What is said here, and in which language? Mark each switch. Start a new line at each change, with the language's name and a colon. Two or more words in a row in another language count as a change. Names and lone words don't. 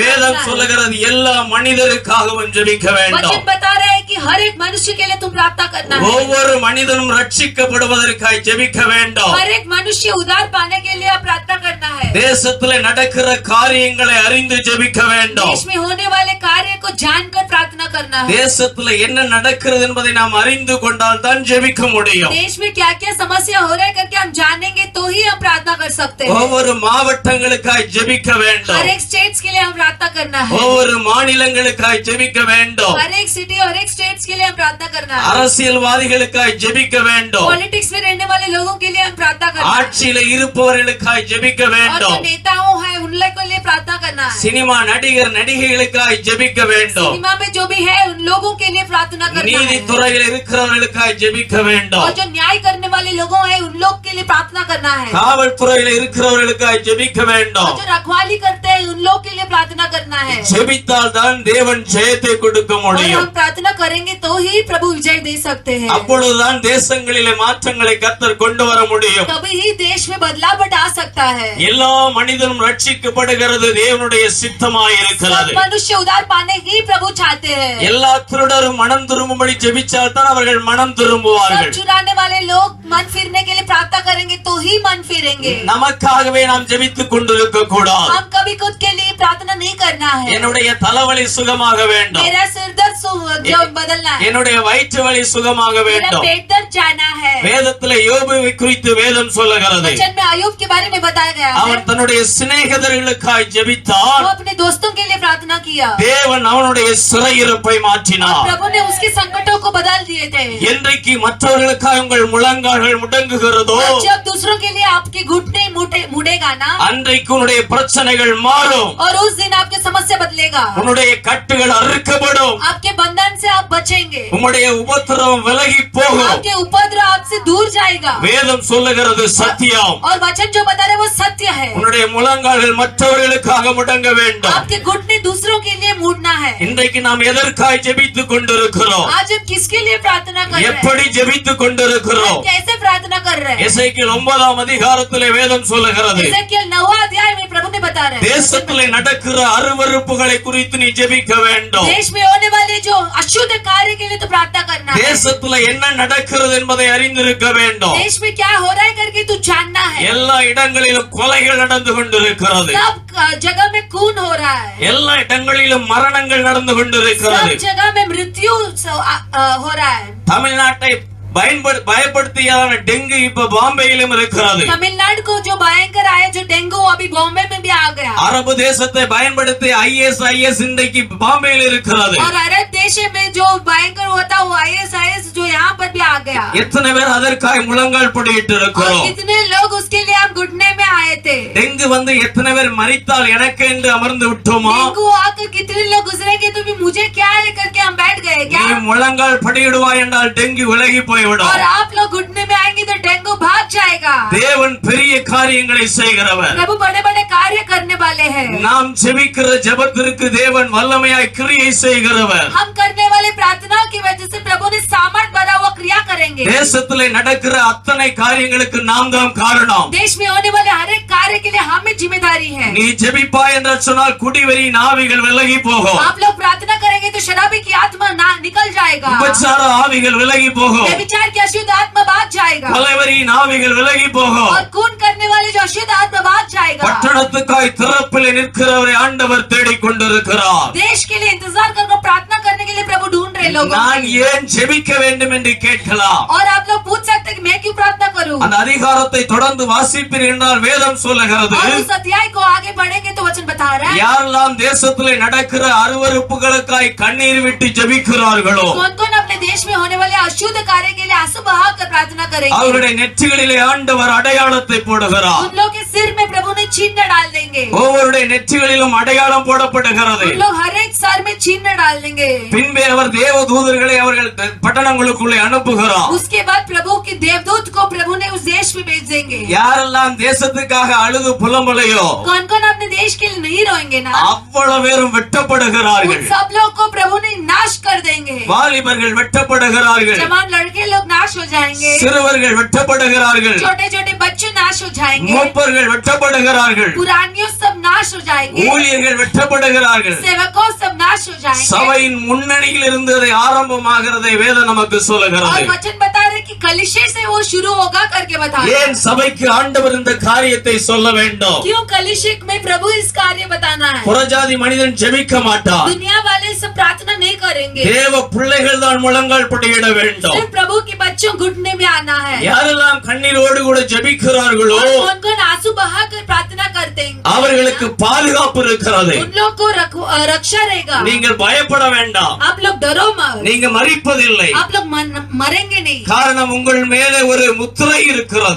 Tamil: வேதம்
Hindi: प्रार्थना है।
Tamil: சொல்லுகிறது எல்லா மனிதருக்காகவும் ஜெபிக்க வேண்டும்.
Hindi: वचन बता रहे हैं कि हर एक मनुष्य के लिए तुम प्रार्थना करना है।
Tamil: ஒவ்வொரு மனிதனும் ரட்சிக்கப்படுவதற்காக ஜெபிக்க வேண்டும்.
Hindi: हर एक मनुष्य उद्धार पाने के लिए प्रार्थना करना है।
Tamil: தேசத்திலே நடக்கிற காரியங்களை அறிந்து ஜெபிக்க வேண்டும்.
Hindi: देश में होने वाले कार्य को जानकर प्रार्थना करना है।
Tamil: தேசத்திலே என்ன நடக்கிறது என்பதை நாம் அறிந்து கொண்டால் தான் ஜெபிக்க முடியும்.
Hindi: देश में क्या क्या समस्या हो रहा है करके हम जानेंगे तो ही हम प्रार्थना कर सकते हैं।
Tamil: ஒவ்வொரு மாவட்டங்களுக்காக ஜெபிக்க வேண்டும்.
Hindi: हर एक स्टेट्स के लिए हम प्रार्थना करना है।
Tamil: ஒவ்வொரு மாநிலங்களுக்காக ஜெபிக்க வேண்டும்.
Hindi: हर एक सिटी और एक स्टेट्स के लिए हम प्रार्थना करना है।
Tamil: அரசியல்வாதிகளுக்காக ஜெபிக்க வேண்டும்.
Hindi: पॉलिटिक्स में रहने वाले लोगों के लिए हम प्रार्थना करना है।
Tamil: ஆட்சியில இருப்பவர்களுக்காக ஜெபிக்க
Hindi: और जो
Tamil: வேண்டும்.
Hindi: नेताओं हैं उन लोगों के लिए प्रार्थना करना है।
Tamil: சினிமா நடிகர் நடிகைகளுக்காக ஜெபிக்க வேண்டும்.
Hindi: सिनेमा में जो भी है उन लोगों के लिए प्रार्थना करना है।
Tamil: நீதித்துறையில் இருக்கிறவர்களுக்காக ஜெபிக்க வேண்டும்.
Hindi: और जो न्याय करने वाले लोगों हैं उन लोग के लिए प्रार्थना करना है।
Tamil: காவல்துறையில் இருக்கிறவர்களுக்காக ஜெபிக்க வேண்டும்.
Hindi: और जो रखवाली करते हैं उन लोग के लिए प्रार्थना करना है।
Tamil: ஜெபித்தால் தான் தேவன் ஜெயத்தை கொடுக்க
Hindi: और
Tamil: முடியும்.
Hindi: हम प्रार्थना करेंगे तो ही प्रभु विजय दे सकते हैं।
Tamil: அப்பொழுதுதான் தேசங்களிலே மாற்றங்களை கர்த்தர் கொண்டு வர முடியும்.
Hindi: तभी ही देश में बदलाव आ सकता है।
Tamil: எல்லா மனிதனும் ரட்சிக்கப்படுகிறது தேவனுடைய சித்தமாய் இருக்கிறது.
Hindi: सब मनुष्य उद्धार पाने ही प्रभु चाहते हैं।
Tamil: எல்லா திருடரும் மனம் திரும்பும்படி ஜெபிச்சால் தான் அவர்கள் மனம் திரும்புவார்கள்.
Hindi: सब चुराने वाले लोग मन फिरने के लिए प्रार्थना करेंगे तो ही मन फिरेंगे।
Tamil: நமக்காகவே நாம் ஜெபித்துக் கொண்டிருக்க கூடாது.
Hindi: हम कभी खुद के लिए प्रार्थना नहीं करना है।
Tamil: என்னுடைய தலைவலி சுகமாக வேண்டும்.
Hindi: मेरा सिर दर्द जो बदलना है।
Tamil: என்னுடைய வயிற்று வலி சுகமாக
Hindi: मेरा
Tamil: வேண்டும்.
Hindi: पेट दर्द जाना है।
Tamil: வேதத்திலே யோபுவை குறித்து வேதம் சொல்லுகிறது.
Hindi: वचन में अय्यूब के बारे में बताया गया है।
Tamil: அவன் தன்னுடைய சிநேகிதர்களுக்காக ஜெபித்தான்.
Hindi: वो अपने दोस्तों के लिए प्रार्थना किया।
Tamil: தேவன் அவனுடைய சிறையிருப்பை மாற்றினார்.
Hindi: प्रभु ने उसके संकटों को बदल दिए थे।
Tamil: என்றைக்கு மற்றவர்களுக்காக உங்கள் முழங்கால்கள் முடங்குகிறதோ
Hindi: जब दूसरों के लिए आपके घुटने मुड़ेगा ना,
Tamil: அன்றைக்கு உன்னுடைய பிரச்சனைகள் மாறும்.
Hindi: और उस दिन आपकी समस्या बदलेगा।
Tamil: உன்னுடைய கட்டுகள் அறுக்கப்படும்.
Hindi: आपके बंधन से आप बचेंगे।
Tamil: உம்முடைய உபத்திரவம் விலகி போகும்.
Hindi: आपके उपद्रव आपसे दूर जाएगा।
Tamil: வேதம் சொல்லுகிறது சத்தியம்.
Hindi: और वचन जो बता रहे वो सत्य है।
Tamil: உன்னுடைய முழங்கால்கள் மற்றவர்களுக்காக முடங்க வேண்டும்.
Hindi: आपके घुटने दूसरों के लिए मुड़ना है।
Tamil: இன்றைக்கு நாம் எதற்காக ஜெபித்துக் கொண்டிருக்கிறோம்?
Hindi: आज हम किसके लिए प्रार्थना कर रहे हैं?
Tamil: எப்படி ஜெபித்துக் கொண்டிருக்கிறோம்?
Hindi: हम कैसे प्रार्थना कर रहे हैं?
Tamil: எசேக்கியேல் 9ஆம் அதிகாரத்திலே வேதம் சொல்லுகிறது
Hindi: एजेकियल 9वां अध्याय में प्रभु ने बता रहे हैं
Tamil: தேசத்திலே நடக்கிற அருவருப்புகளை குறித்து நீ ஜெபிக்க வேண்டும்.
Hindi: देश में होने वाले जो अशुद्ध कार्य के लिए तो प्रार्थना करना है।
Tamil: தேசத்திலே என்ன நடக்கிறது என்பதை அறிந்திருக்க வேண்டும்.
Hindi: देश में क्या हो रहा है करके तू जानना है।
Tamil: எல்லா இடங்களிலும் கொலைகள் நடந்து கொண்டிருக்கிறது.
Hindi: सब जगह में खून हो रहा है।
Tamil: எல்லா இடங்களிலும் மரணங்கள் நடந்து கொண்டிருக்கிறது.
Hindi: सब जगह में मृत्यु हो रहा है।
Tamil: தமிழ்நாட்டை பயப்படுத்தியான டெங்கு இப்ப பாம்பேயிலும் இருக்கிறது.
Hindi: तमिलनाडु को जो भयंकर आया जो डेंगू अभी बॉम्बे में भी आ गया।
Tamil: அரபு தேசத்தை பயன்படுத்தி ISIS இன்றைக்கு பாம்பேயில் இருக்கிறது.
Hindi: और अरब देश में जो भयंकर होता वो ISIS जो यहाँ पर भी आ गया।
Tamil: எத்தனை பேர் அதற்காக முழங்கால் படியிட்டு
Hindi: और
Tamil: இருக்கிறோம்?
Hindi: कितने लोग उसके लिए हम घुटने में आए थे।
Tamil: டெங்கு வந்து எத்தனை பேர் மரித்தால் எனக்கு என்று அமர்ந்து விட்டோமா?
Hindi: डेंगू आकर कितने लोग गुजरेंगे तो भी मुझे क्या लेकर के हम बैठ गए क्या?
Tamil: நீ முழங்கால் படியிடுவாய் என்றால் டெங்கு விலகி போய்விடும்.
Hindi: और आप लोग घुटने में आएंगे तो डेंगू भाग जाएगा।
Tamil: தேவன் பெரிய காரியங்களை செய்கிறவர்.
Hindi: प्रभु बड़े बड़े कार्य करने वाले हैं।
Tamil: நாம் ஜெபிக்கிற ஜெபத்திற்கு தேவன் வல்லமையாய் கிரியை செய்கிறவர்.
Hindi: हम करने वाले प्रार्थना की वजह से प्रभु ने सामर्थ भरा हुआ क्रिया करेंगे।
Tamil: தேசத்திலே நடக்கிற அத்தனை காரியங்களுக்கு நாம் தான் காரணம்.
Hindi: देश में होने वाले हर एक कार्य के लिए हमें जिम्मेदारी है।
Tamil: நீ ஜெபிப்பாய் என்று சொன்னால் குடிவெறி ஆவிகள் விலகி போகும்.
Hindi: आप लोग प्रार्थना करेंगे तो शराबी की आत्मा ना निकल जाएगा।
Tamil: உபச்சார ஆவிகள் விலகி போகும்.
Hindi: व्यभिचार की अशुद्ध आत्मा भाग जाएगा।
Tamil: கொலைவெறியின் ஆவிகள் விலகி போகும்.
Hindi: और खून करने वाले जो अशुद्ध आत्मा भाग जाएगा।
Tamil: பட்டணத்துக்காய் திறப்பிலே நிற்கிறவரை ஆண்டவர் தேடிக் கொண்டிருக்கிறார்.
Hindi: देश के लिए इंतजार कर प्रार्थना करने के लिए प्रभु ढूंढ रहे लोग।
Tamil: நான் ஏன் ஜெபிக்க வேண்டும் என்று கேட்கலாம்.
Hindi: और आप लोग पूछ सकते हैं कि मैं क्यों प्रार्थना करूं?
Tamil: அந்த அதிகாரத்தை தொடர்ந்து வாசிப்பீர்கள் என்றால் வேதம் சொல்லுகிறது
Hindi: और उस अध्याय को आगे बढ़ेंगे तो वचन बता रहा है
Tamil: யாரெல்லாம் தேசத்திலே நடக்கிற அருவருப்புகளுக்காய் கண்ணீர் விட்டு ஜெபிக்கிறார்களோ
Hindi: कौन कौन अपने देश में होने वाले अशुद्ध कार्य के लिए आंसू बहाकर प्रार्थना करेंगे।
Tamil: அவருடைய நெற்றிகளிலே ஆண்டவர் அடையாளத்தை போடுகிறார்.
Hindi: उन लोग के सिर में प्रभु ने चिन्ह डाल देंगे।
Tamil: ஒவ்வொருடைய நெற்றிகளிலும் அடையாளம் போடப்படுகிறது.
Hindi: उन लोग हर एक सर में चिन्ह डाल देंगे।
Tamil: பின்பே அவர் தேவதூதர்களை அவர்கள் பட்டணங்களுக்குள்ளே அனுப்புகிறார்.
Hindi: उसके बाद प्रभु के देवदूत को प्रभु ने उस देश में भेज देंगे।
Tamil: யாரெல்லாம் தேசத்துக்காக அழுது புலம்பலையோ
Hindi: कौन कौन अपने देश के लिए नहीं रोएंगे ना,
Tamil: அவ்வளவு பேரும் வெட்டப்படுகிறார்கள்.
Hindi: उन सब लोग को प्रभु ने नाश कर देंगे।
Tamil: வாலிபர்கள் வெட்டப்படுகிறார்கள்.
Hindi: जवान लड़के लोग नाश हो जाएंगे।
Tamil: சிறுவர்கள் வெட்டப்படுகிறார்கள்.
Hindi: छोटे छोटे बच्चे नाश हो जाएंगे,
Tamil: மூப்பர்கள் வெட்டப்படுகிறார்கள்,
Hindi: पुरानियों सब नाश हो जाएंगे,
Tamil: ஊழியர்கள் வெட்டப்படுகிறார்கள்.
Hindi: सेवकों सब नाश हो जाएंगे।
Tamil: சபையின் முன்னணியில் இருந்து அது ஆரம்பமாகிறதை வேதம் நமக்கு சொல்லுகிறது.
Hindi: और वचन बता रहे कि कलीसिया से वो शुरू होगा करके बता रहे।
Tamil: ஏன் சபைக்கு ஆண்டவர் இந்த காரியத்தை சொல்ல வேண்டும்?
Hindi: क्यों कलीसिया में प्रभु इस कार्य बताना है?
Tamil: புறஜாதி மனிதன் ஜெபிக்க மாட்டான்.
Hindi: दुनिया वाले सब प्रार्थना नहीं करेंगे,
Tamil: தேவ பிள்ளைகள் தான் முழங்கால் படியிட வேண்டும்.
Hindi: सिर्फ प्रभु के बच्चों घुटने में आना है।
Tamil: யாரெல்லாம் கண்ணீரோடு கூட ஜெபிக்கிறார்களோ
Hindi: कौन कौन आंसू बहाकर प्रार्थना करते हैं,
Tamil: அவர்களுக்கு பாதுகாப்பு இருக்கிறது.
Hindi: उन लोग को रक्षा रहेगा।
Tamil: நீங்கள் பயப்பட வேண்டாம்,
Hindi: आप लोग डरो मत,
Tamil: நீங்க மரிப்பதில்லை.
Hindi: आप लोग मरेंगे नहीं,
Tamil: காரணம் உங்கள் மேலே ஒரு முத்திரை இருக்கிறது.